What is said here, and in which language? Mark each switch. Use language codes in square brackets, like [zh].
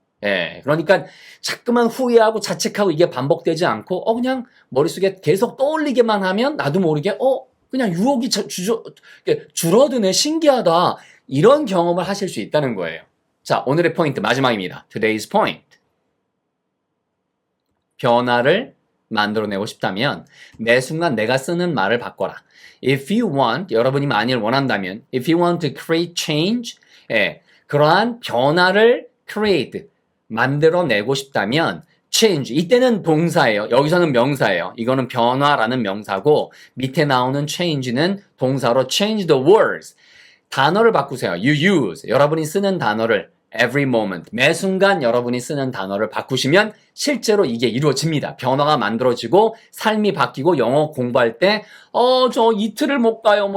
[ko] 예, 그러니까 자꾸만 후회하고 자책하고 이게 반복되지 않고 그냥 머릿속에 계속 떠올리게만 하면 나도 모르게 그냥 유혹이 줄어드네 신기하다 이런 경험을 하실 수 있다는 거예요. 자, 오늘의 포인트 마지막입니다. [en] Today's point. [ko] 변화를 만들어내고 싶다면 매 순간 내가 쓰는 말을 바꿔라. [en] If you want, [ko] 여러분이 만일 원한다면 [en] If you want to create change, [ko] 그러한 변화를 [en] create, [ko] 만들어내고 싶다면 [en] change, [ko] 이때는 동사예요. 여기서는 명사예요. 이거는 변화라는 명사고 밑에 나오는 change는 동사로 [en] change the words. [ko] 단어를 바꾸세요. [en] You use, [ko] 여러분이 쓰는 단어를 [en] every moment, [ko] 매 순간 여러분이 쓰는 단어를 바꾸시면 실제로 이게 이루어집니다. 변화가 만들어지고 삶이 바뀌고 영어 공부할 때 저 이틀을 못 가요.